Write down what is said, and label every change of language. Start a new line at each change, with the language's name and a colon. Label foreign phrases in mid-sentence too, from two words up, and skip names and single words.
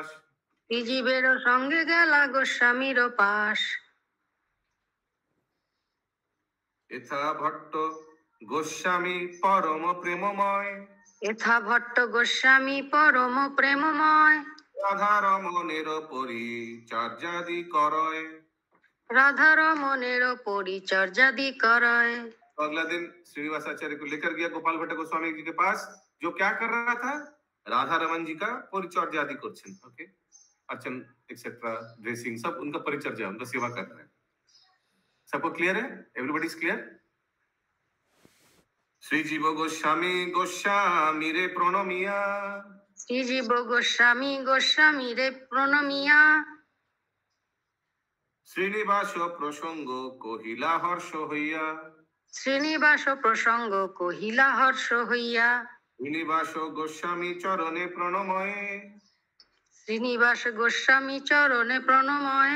Bangla: বিজীবের সঙ্গে গেলা গোস্বামীর পাশ। এথা ভট্ট গোস্বামী পরম প্রেমময়, এথা ভট্ট গোস্বামী পরম প্রেমময়, রাধা রমণের পরিচর্যাদি করয়। রাধা রমণের পরিচর্যাদি করয়।
Hindi: तो अगला दिन श्रीनिवास आचार्य को लेकर गया गोपाल भट्ट गोस्वामी जी के पास, जो क्या कर रहा था? राधा रमन जी का परिचर्या आदि करछन। ओके, अर्चन एक्सेट्रा, ड्रेसिंग, सब उनका परिचर्या, उनका सेवा कर रहे हैं। सबको क्लियर है?
English: everybody is clear?
Bangla: শ্রী জীব গোস্বামী গোস্বামী রে প্রণমিয়া, শ্রী জীব গোস্বামী গোস্বামী রে প্রণমিয়া। শ্রীনিবাস প্রসঙ্গ কহিলা হর্ষ হইয়া, শ্রীনিবাস প্রসঙ্গ কহিলা হর্ষ হইয়া। শ্রীনিবাস গোস্বামী চরণে প্রণময়ে, শ্রীনিবাস গোস্বামী চরণে প্রণময়ে।